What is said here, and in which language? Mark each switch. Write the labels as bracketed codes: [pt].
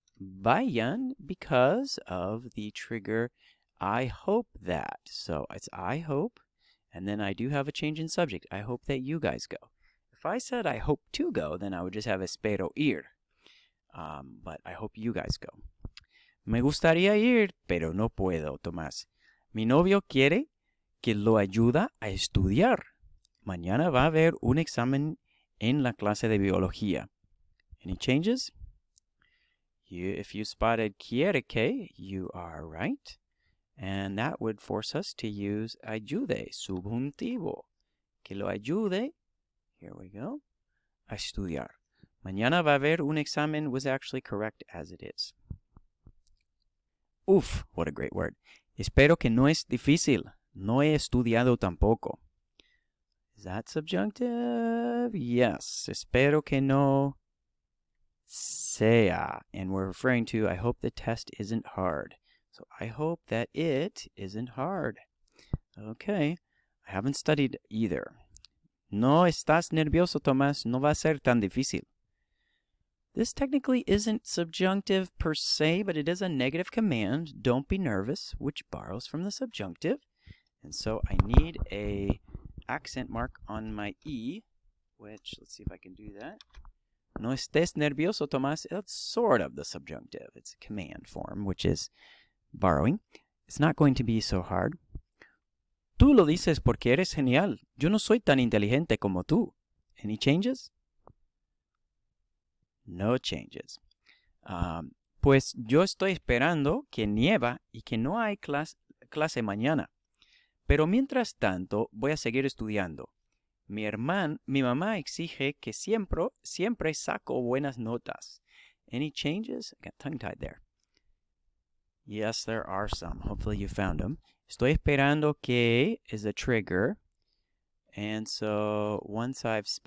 [es] Vayan [en] because of the trigger I hope that. So it's I hope, and then I do have a change in subject. I hope that you guys go. If I said I hope to go, then I would just have [es] espero ir. [en] But I hope you guys go. [es] Me gustaría ir, pero no puedo, Tomás. Mi novio quiere que lo ayuda a estudiar. Mañana va a haber un examen en la clase de biología. [en] Any changes? If you spotted [es] quiere que, [en] you are right. And that would force us to use [es] ayude, subjuntivo. Que lo ayude, [en] here we go, [es] a estudiar. Mañana va a haber un examen [en] was actually correct as it is. Uf, what a great word. [es] Espero que no es difícil. No he estudiado tampoco. [en] Is that subjunctive? Yes. [es] Espero que no sea. [en] And we're referring to, I hope the test isn't hard. So I hope that it isn't hard. Okay. I haven't studied either. [es] No estás nervioso, Tomás. No va a ser tan difícil. [en] This technically isn't subjunctive per se, but it is a negative command. Don't be nervous, which borrows from the subjunctive. And so I need a accent mark on my E, which, let's see if I can do that. [es] No estés nervioso, Tomás. [en] That's sort of the subjunctive. It's a command form, which is borrowing. It's not going to be so hard. [es] Tú lo dices porque eres genial. Yo no soy tan inteligente como tú. [en] Any changes? No changes. [es] Pues yo estoy esperando que nieva y que no hay clase mañana. Pero mientras tanto, voy a seguir estudiando. Mi mamá exige que siempre saco buenas notas. [en] Any changes? I got tongue-tied there. Yes, there are some. Hopefully you found them. [es] Estoy esperando que [en] is a trigger. And so once I've spotted that, now I know I need to be subjunctive [es] nieve.